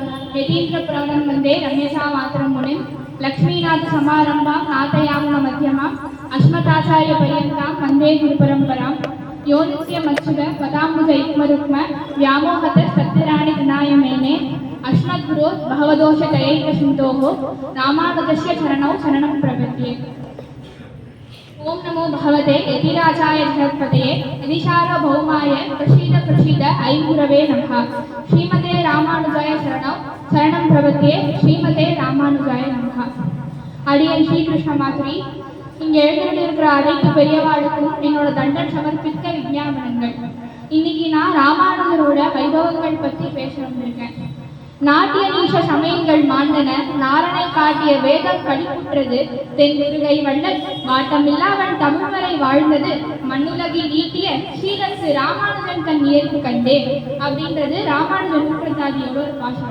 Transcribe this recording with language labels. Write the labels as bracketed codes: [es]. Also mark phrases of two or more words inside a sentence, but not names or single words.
[sa] यतीन्द्रप्रवणं वन्दे रम्यसामातरं मुनिं लक्ष्मीनाथसमारम्भां नाथयामुनमध्यमाम् अस्मदाचार्यपर्यन्तां वन्दे गुरुपरम्परां यो नित्यमच्युत पदाम्बुजयुग्मरुक्म व्यामोहतस्तत्तराणि तनाय मेने अस्मद्गुरोः भवदोषदयैकसिन्धोः रामानुजस्य चरणौ शरणं प्रपद्ये। ओम नमो भगवते यतिराजाय जगत्पतये यतिसार्वभौमाय प्रसीद ऐगुरवे नमः। श्रीमते रामानुजाय शरणं प्रपद्ये। श्रीमते रामानुजाय नमः। [ta] அடியன் ஸ்ரீகிருஷ்ண மாதிரி இங்கே எழுந்திருக்கிற அனைத்து பெரியவாளுக்கும் என்னோட தண்டன் சமர்ப்பித்த விஞ்ஞாபனங்கள். இன்னைக்கு நான் ராமானுஜரோட வைபவங்கள் பற்றி பேச வந்திருக்கேன். நாட்டிய நீச சமயங்கள் மாண்டன, நாரணை காட்டிய வேதம் கடிப்புற்றது, தென்குருகை வள்ளல் வாட்டமில்லாவன் தமிழ்வரை வாழ்ந்தது, மண்ணுலகில் ஈட்டிய ஸ்ரீரத்து ராமானுஜன் தன் இயல்பு கண்டே அப்படின்றது ராமானுஜன் நூற்றந்தாதியோட ஒரு பாசனம்.